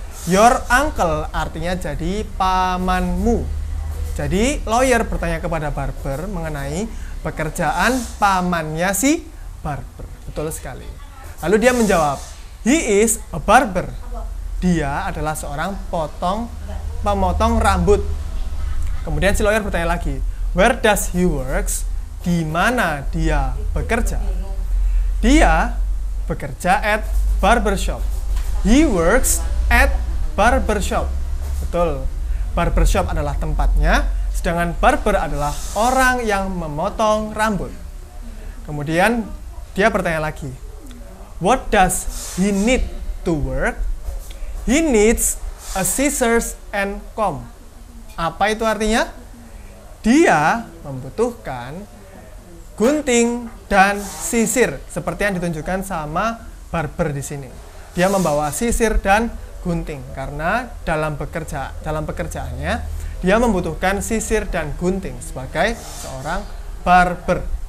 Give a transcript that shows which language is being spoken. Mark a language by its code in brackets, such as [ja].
[en] Your uncle [id] artinya jadi pamanmu. Jadi lawyer bertanya kepada barber mengenai pekerjaan pamannya si barber. Betul sekali. Lalu dia menjawab, [en] he is a barber. [id] Dia adalah seorang pemotong rambut. Kemudian si lawyer bertanya lagi, [en] where does he works? [id] Di mana dia bekerja? Dia bekerja [en] at barbershop. He works at barbershop. [id] Betul. Barbershop adalah tempatnya, sedangkan barber adalah orang yang memotong rambut. Kemudian dia bertanya lagi, [en] what does he need to work? He needs a scissors and comb. [id] Apa itu artinya? Dia membutuhkan gunting dan sisir, seperti yang ditunjukkan sama barber di sini. Dia membawa sisir dan gunting karena dalam pekerjaannya dia membutuhkan sisir dan gunting sebagai seorang barber.